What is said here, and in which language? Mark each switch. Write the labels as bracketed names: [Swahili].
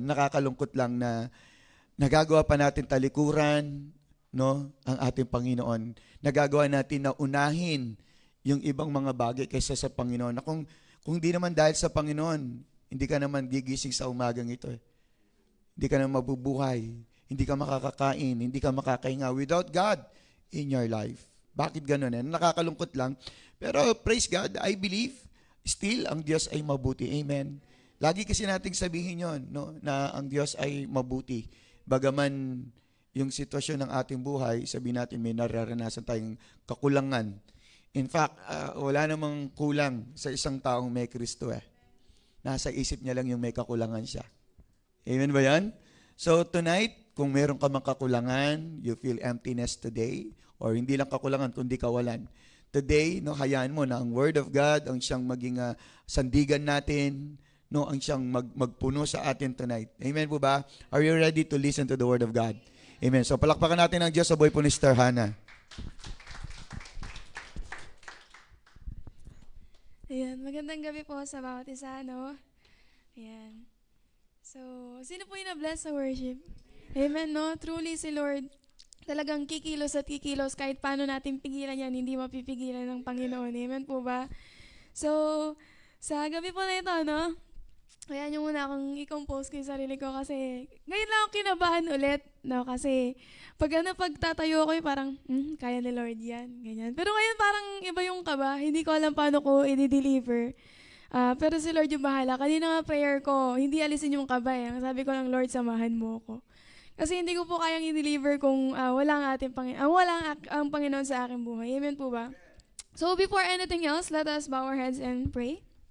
[Filipino] Nakakalungkot lang na nagagawa pa natin talikuran, no, ang ating Panginoon. Nagagawa natin na unahin yung ibang mga bagay kaysa sa Panginoon. Na kung di naman dahil sa Panginoon, hindi ka naman gigising sa umagang ito. Hindi ka naman mabubuhay. Hindi ka makakakain. Hindi ka makakahinga [English] without God in your life. [Filipino] Bakit ganun? Nakakalungkot lang. Pero [English] praise God, I believe, still, [Filipino] ang Diyos ay mabuti. Amen. Lagi kasi nating sabihin yon, no, na ang Diyos ay mabuti. Bagaman yung sitwasyon ng ating buhay, sabihin natin may nararanasan tayong kakulangan. In fact, wala namang kulang sa isang taong may Kristo . Nasa isip niya lang yung may kakulangan siya. Amen ba yan? So tonight, kung meron ka mang kakulangan, [English] you feel emptiness today, [Filipino] or hindi lang kakulangan, kundi kawalan. Today, no, hayaan mo na ang Word of God ang siyang maging sandigan natin, no, ang siyang magpuno sa atin tonight. Amen po ba? [English] Are you ready to listen to the Word of God? Amen. [Filipino] So palakpakan natin ang Diyos sa buhay po ni Sister Hannah. Ayan, magandang gabi po sa bawat isa, no? Ayan. So, sino po yung na-bless sa worship? Amen, no? Truly si Lord talagang kikilos at kikilos kahit paano natin pigilan yan, hindi mapipigilan ng Panginoon. Amen po ba? So, sa gabi po na ito, no? Ayan yung muna akong i-compose ko yung sarili ko kasi ngayon lang ako kinabahan ulit, no? Kasi pagtatayo ko parang, kaya ni Lord yan, ganyan. Pero ngayon parang iba yung kaba, hindi ko alam paano ko i-deliver. Pero si Lord yung bahala. Kanina nga prayer ko, hindi alisin yung kaba . Sabi ko lang, Lord, samahan mo ko. Kasi hindi ko po kayang i-deliver kung wala ang Panginoon sa aking buhay. Amen po ba? [English] So before anything else, let us bow our heads and pray.